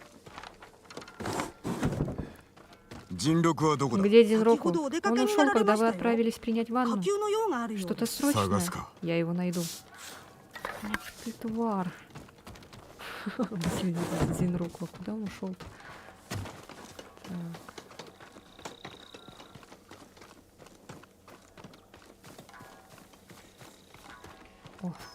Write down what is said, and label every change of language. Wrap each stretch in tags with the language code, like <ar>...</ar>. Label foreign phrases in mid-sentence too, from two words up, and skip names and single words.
<ja>人力はどこだ。</ja> <ru>Где Дзинроку?</ru> <ja>先ほどお出かけ</ja> <ru>Он</ru> <ja>に</ja> <ru>ушел,</ru> <ja>なられ</ja> <ru>когда</ru> <ja>ました</ja> <ru>вы</ru> <ja>よ。</ja> <ru>отправились принять</ru> <ja>火</ja> <ru>ванну.</ru> <ja>球の用があるよう</ja> <ru>Что-то</ru> <ja>です</ja> <ru>срочное.</ru> <ja>Сагаска.</ja> <ru>Я его найду. Ах ты тварь. Блин, Дзинроку. А куда он ушел-то? Так. О.</ru>